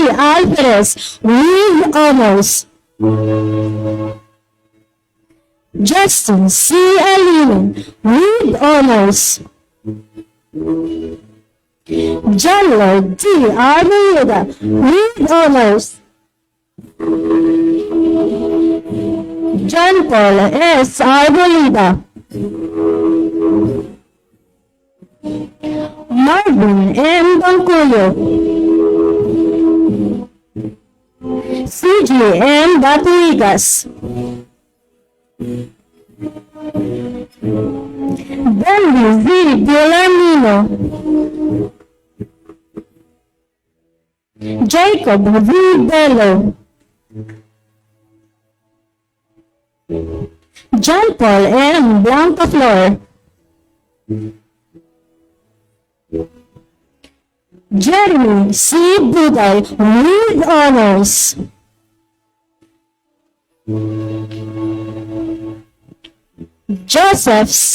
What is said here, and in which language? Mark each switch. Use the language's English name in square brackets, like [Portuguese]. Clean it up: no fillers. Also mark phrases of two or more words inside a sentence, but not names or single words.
[English] Alvarez with honors. Justin C. Alinen with honors. John Lloyd D. Arboleda with honors. John Paul S. Arboleda. Marvin M. Bangkuyo. CG M. Batuigas. Bendy Z. Villamino. Jacob V. Bello. John Paul M. Blancaflor. Jeremy C. Buday with honors. Joseph C.